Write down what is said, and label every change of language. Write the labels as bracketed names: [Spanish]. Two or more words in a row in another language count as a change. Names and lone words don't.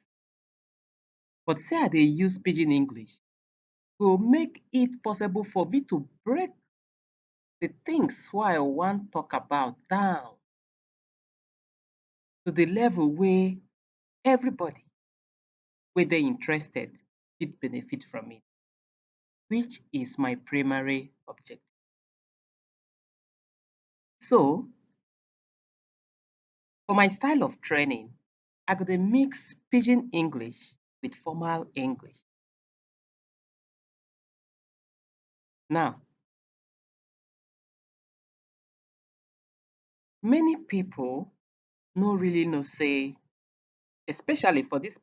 [Nigerian Pidgin] But say I dey use pidgin English go make it possible for me to break the things wey I wan talk about down to the level wey everybody wey dey interested fit benefit from it, which is my primary objective. So, for my style of training, I go dey mix pidgin English with formal English. Now, many people no really know say, especially for dis